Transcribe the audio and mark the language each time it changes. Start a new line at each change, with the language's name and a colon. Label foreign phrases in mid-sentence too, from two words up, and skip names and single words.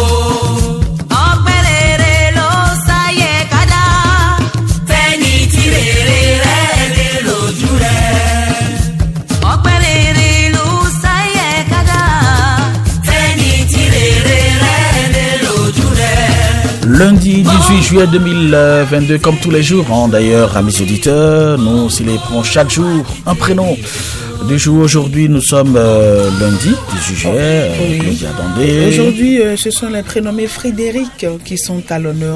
Yoruba: Ọpẹ́ rere ló sáyé kádà. Fẹ́ni tí rere rẹ̀ dé lójú rẹ̀. Ọpẹ́ rere ló sáyé kádà. Fẹ́ni tí rere rẹ̀ dé lójú rẹ̀.
French: Lundi 18 juillet 2022, comme tous les jours, d'ailleurs, amis auditeurs, nous célébrons chaque jour un prénom du jour. Aujourd'hui, nous sommes lundi 18 juillet. Oui. Aujourd'hui, ce sont les prénommés Frédéric qui sont à l'honneur.